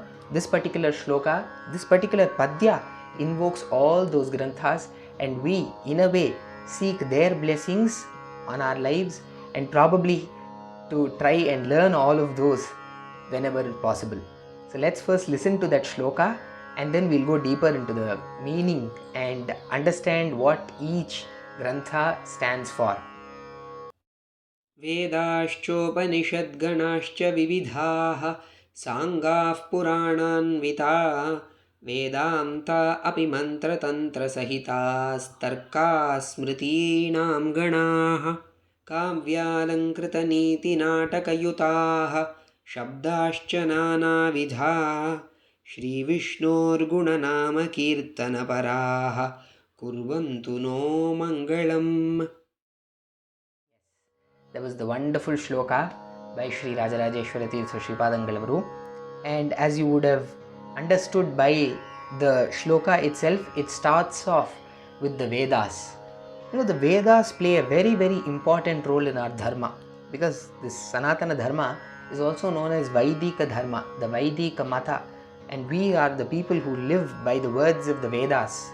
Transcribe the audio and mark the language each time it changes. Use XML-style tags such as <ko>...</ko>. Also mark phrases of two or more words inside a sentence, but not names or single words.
<en>This particular shloka, this particular padya invokes all those granthas, and we, in a way, seek their blessings on our lives and probably to try and learn all of those whenever possible. So let's first listen to that shloka, and then we'll go deeper into the meaning and understand what each grantha stands for.</en> <sa>Vedāścopaniಷದ್ಗಣಾಶ್ಚ ವಿವಿಧಾಃ ಸಾಂಗಾಃ ಪುರಾಣಾನ್ವಿತಾಃ ವೇದಾಂತ ಅಪಿ ಮಂತ್ರತಂತ್ರಸಹಿತಾಸ್ತರ್ಕಾಃ ಸ್ಮೃತೀನಾಂ ಗಣಾಃ ಕಾವ್ಯಾಲಂಕೃತನೀತಿನಾಟಕಯುತಾಃ ಶಬ್ದಾಶ್ಚ ನಾನಾವಿಧಾ ಶ್ರೀವಿಷ್ಣೋರ್ಗುಣನಾಮಕೀರ್ತನಪರಾಃ ಕುರ್ವಂತು ನೋ ಮಂಗಳಂ.</sa> <en>That was the wonderful shloka by Shri Rajarajeshwara Tirtha Sripadangalavu, and as you would have understood by the shloka itself, it starts off with the Vedas. The Vedas play a very, very important role in our dharma, because this Sanatana Dharma is also known as Vaidika Dharma, the Vaidika Mata, and we are the people who live by the words of the Vedas.</en>